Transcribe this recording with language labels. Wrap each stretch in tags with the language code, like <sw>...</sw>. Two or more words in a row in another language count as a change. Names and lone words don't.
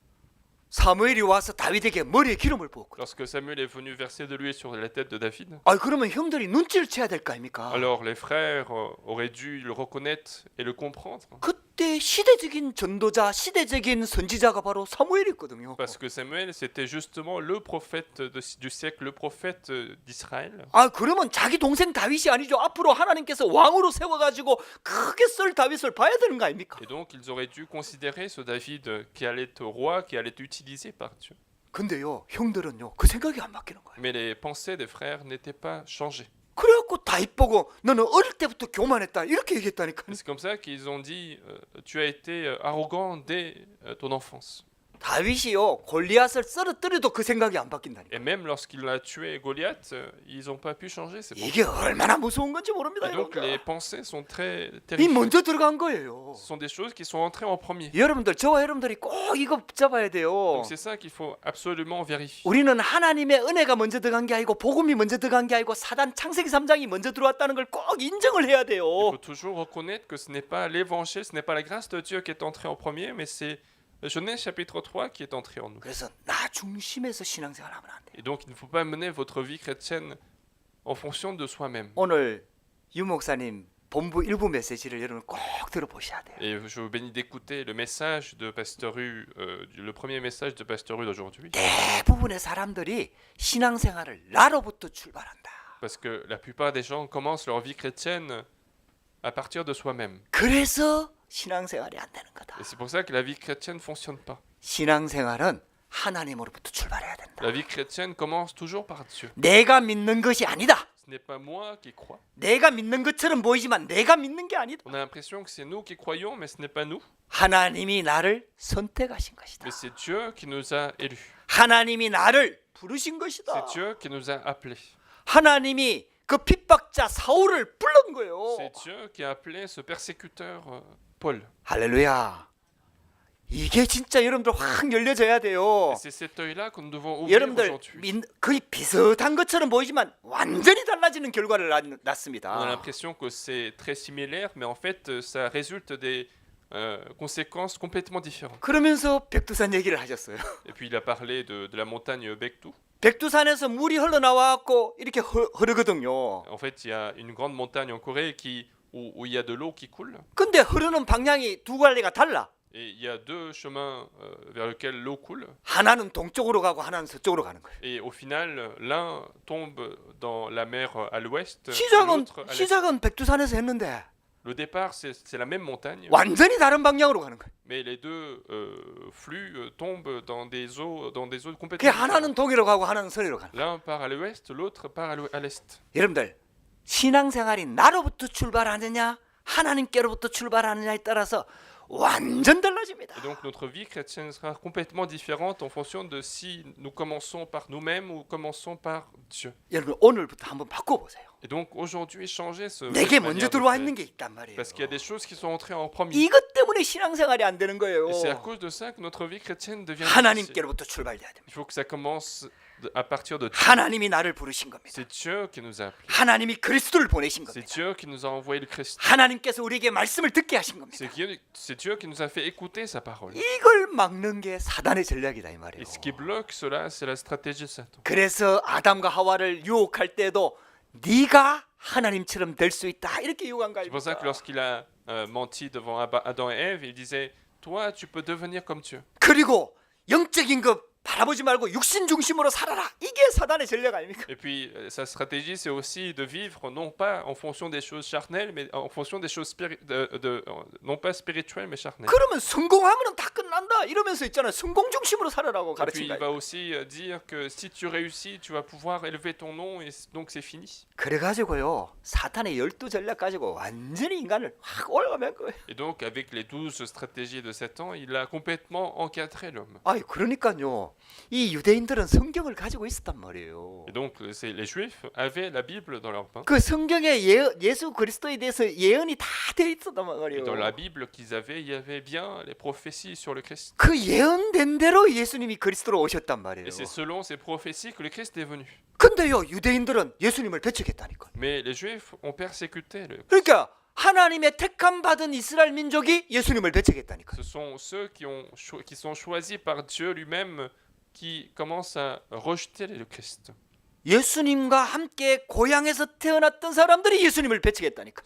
<ko>사무엘이 와서 다윗에게 머리에 기름을 부었고.</ko> <fr>Lorsque Samuel est venu verser de l'huile sur la tête de David,</fr> <ko>아, 그러면 형들이 눈치를 채야 될 거 아닙니까?</ko> <fr>alors les frères auraient dû le reconnaître et le comprendre.</fr> <ko>그때 시대적인 전도자, 시대적인 선지자가 바로 사무엘이었거든요.</ko> <fr>Parce que Samuel, c'était justement le prophète du siècle, le prophète d'Israël.</fr> <ko>아, 그러면 자기 동생 다윗이 아니죠. 앞으로 하나님께서 왕으로 세워가지고 크게 썰 다윗을 봐야 되는 거 아닙니까?</ko> <fr>Et donc, ils auraient dû considérer ce David qui allait être roi, qui allait être utilisé par Dieu.</fr> <ko>근데요, 형들은요, 그 생각이 안 바뀌는 거예요.</ko> <fr>Mais les pensées des frères n'étaient pas changées.</fr> <ko>그래갖고 다윗 보고 너는 어릴 때부터 교만했다 이렇게 얘기했다니까.</ko> <fr>C'est comme ça qu'ils ont dit tu as été arrogant dès ton enfance.</fr> <ko>다윗이요 골리앗을 쓰러뜨려도 그 생각이 안 바뀐다니까.</ko> <fr>Et même lorsqu'il a tué Goliath, ils n'ont pas pu changer ces pensées.</fr> <ko>이게 얼마나 무서운 건지 모릅니다.</ko> <fr>Et donc</fr> <ko>여러분들.</ko> <fr>les pensées sont très</fr> <ko>이</ko> <fr>terrifiantes.</fr> <ko>먼저 들어간 거예요.</ko> <fr>Ce sont des choses qui sont entrées en premier.</fr> <ko>여러분들 저와 여러분들이 꼭 이거 붙잡아야 돼요.</ko> <fr>Donc c'est ça qu'il faut absolument vérifier.</fr> <ko>우리는 하나님의 은혜가 먼저 들어간 게 아니고 복음이 먼저 들어간 게 아니고 사단 창세기 3장이 먼저 들어왔다는 걸 꼭 인정을 해야 돼요.</ko> <fr>Il faut toujours reconnaître que ce n'est pas l'évangile, ce n'est pas la grâce de Dieu qui est entrée en premier, mais c'est Genèse chapitre 3 qui est entré en nous.</fr> <ko>그래서 나 중심에서 신앙생활하면 안 돼.</ko> <fr>Et donc il ne faut pas mener votre vie chrétienne en fonction de soi-même.</fr> <ko>오늘 유 목사님 본부 일부 메시지를 여러분 꼭 들어보셔야 돼요.</ko> <fr>Et je vous bénis d'écouter le message de Pasteur Hu, le premier message de Pasteur Hu d'aujourd'hui.</fr> <ko>대부분의 사람들이 신앙생활을 나로부터 출발한다.</ko> <fr>Parce que la plupart des gens commencent leur vie chrétienne à partir de soi-même.</fr> <ko>그래서 신앙생활이 안 되는 거다.</ko> <fr>Et c'est pour ça que la vie chrétienne ne fonctionne pas.</fr> <ko>신앙생활은 하나님으로부터 출발해야 된다.</ko> <fr>La vie chrétienne commence toujours par Dieu.</fr> <ko>내가 믿는 것이 아니다.</ko> <fr>Ce n'est pas moi qui crois.</fr> <ko>내가 믿는 것처럼 보이지만 내가 믿는 게 아니다.</ko> <fr>On a l'impression que c'est nous qui croyons, mais ce n'est pas nous.</fr> <ko>하나님이 나를 선택하신 것이다.</ko> <fr>Mais c'est Dieu qui nous a élus.</fr> <ko>하나님이 나를 부르신 것이다.</ko> <fr>C'est Dieu qui nous a appelés.</fr> <ko>하나님이 그 핍박자 사울을 불른 거예요.</ko> <fr>C'est Dieu qui a appelé ce persécuteur Paul.</fr> <ko>할렐루야. 이게 진짜 여러분들 확 열려져야 돼요.</ko> <fr>Et c'est cet œil-là que nous devons ouvrir</fr> <ko>여러분들</ko> <fr>aujourd'hui.</fr> <ko>거의 비슷한 것처럼 보이지만 완전히 달라지는 결과를</ko> <fr>On a</fr> <ko>낳습니다.</ko> <fr>l'impression que c'est très similaire, mais en fait, ça résulte des conséquences complètement différentes.</fr> <ko>그러면서 백두산 얘기를 하셨어요.</ko> <fr>Et puis, il a parlé de la montagne Bektou.</fr> <ko>백두산에서 물이 흘러나와갖고 이렇게 흐르거든요.</ko> <fr>En fait, il y a une grande montagne en Corée où il y a de l'eau qui coule.</fr> <ko>근데 흐르는 방향이 두 갈래가 달라.</ko> <fr>Et il y a deux chemins vers lesquels l'eau coule.</fr> <ko>하나는 동쪽으로 가고 하나는 서쪽으로 가는 거예요.</ko> <fr>Et au final, l'un tombe dans la mer à l'ouest,</fr> <ko>시작은</ko> <fr>l'autre à l'est.</fr> <ko>시작은 백두산에서 했는데</ko> <fr>Le départ, c'est la même montagne,</fr> <ko>완전히 다른 방향으로 가는 거예요.</ko> <fr>mais les deux flux tombent dans des eaux</fr> <ko>그</ko> <fr>complètement</fr> <ko>하나는</ko> <fr>différentes.</fr> <ko>동해로 가고 하나는 서해로 가는 거예요.</ko> <fr>L'un part à l'ouest, l'autre part à l'est.</fr> <ko>여러분들 신앙생활이 나로부터 출발하느냐 하나님께로부터 출발하느냐에 따라서 완전 달라집니다.</ko> <fr>Et donc notre vie chrétienne sera complètement différente en fonction de si nous commençons par nous-mêmes ou commençons par Dieu.</fr> <ko>여러분 오늘부터 한번 바꿔보세요.</ko> <fr>Et donc aujourd'hui, changez</fr> <ko>내게</ko> <fr>cette</fr> <ko>먼저</ko> <fr>manière de</fr> <ko>들어와</ko> <fr>faire.</fr> <ko>있는 게 있단 말이에요.</ko> <fr>Parce qu'il y a des choses qui sont entrées en premier.</fr> <ko>이것 때문에 신앙생활이 안 되는 거예요.</ko> <fr>Et c'est à cause de ça que notre vie chrétienne devient difficile.</fr> <ko>하나님께로부터 출발돼야 됩니다.</ko> <fr>Il faut que ça commence à partir de Dieu.</fr> <ko>하나님이 나를 부르신 겁니다.</ko> <fr>C'est Dieu qui nous a appelés.</fr> <ko>하나님이 그리스도를 보내신</ko> <fr>C'est</fr> <ko>겁니다.</ko> <fr>Dieu qui nous a envoyé le Christ.</fr> <ko>하나님께서 우리에게 말씀을 듣게 하신 겁니다.</ko> <fr>C'est Dieu qui nous a fait écouter sa parole.</fr> <ko>이걸 막는 게 사단의 전략이다 이 말이에요.</ko> <fr>Et ce qui bloque cela, c'est la stratégie de Satan.</fr> <ko>그래서 아담과 하와를 유혹할 때도 네가 하나님처럼 될 수 있다 이렇게 유혹한 거</ko> <fr>C'est pour ça que</fr> <ko>아닙니까?</ko> <fr>lorsqu'il a menti devant Adam et Ève, il disait, toi, tu peux devenir comme Dieu.</fr> <ko>그리고 영적인 것 바라보지 말고 육신 중심으로 살아라. 이게 사단의 전략 아닙니까?</ko> <fr>Et puis, sa stratégie, c'est aussi de vivre non pas en fonction des choses charnelles, mais en fonction des choses non pas spirituelles, mais charnelles.</fr> <ko>그러면 성공하면 다 끝난다 이러면서 있잖아요. 성공 중심으로 살아라고</ko> <fr>Et puis, il</fr> <ko>가르친다.</ko> <fr>va aussi dire que si tu réussis, tu vas pouvoir élever ton nom, et donc c'est fini.</fr> <ko>그래가지고요 사탄의 12 전략 가지고 완전히 인간을 확 올라가면 거예요.</ko> <fr>Et donc, avec les 12 stratégies de Satan, il a complètement encadré l'homme.</fr> <ko>아이 그러니까요 이 유대인들은 성경을 가지고 있었단 말이에요.</ko> <fr>Et donc, les Juifs avaient la Bible dans leur main.</fr> <ko>그 성경에 예수 그리스도에 대해서 예언이 다 되어 있었단</ko> <fr>Et</fr> <ko>말이에요.</ko> <fr>dans la Bible qu'ils avaient, il y avait bien les prophéties sur le Christ.</fr> <ko>그 예언된 대로 예수님이 그리스도로 오셨단 말이에요.</ko> <fr>Et c'est selon ces prophéties que le Christ est venu.</fr> <ko>근데요 유대인들은 예수님을 배척했다니까.</ko> <fr>Mais les Juifs ont persécuté le Christ.</fr> <ko>그러니까 하나님의 택함 받은 이스라엘 민족이 예수님을 배척했다니까.</ko> <fr>Ce sont ceux qui sont choisis par Dieu lui-même qui commencent à rejeter le Christ.</fr> <ko>예수님과 함께 고향에서 태어났던 사람들이 예수님을 배척했다니까.</ko>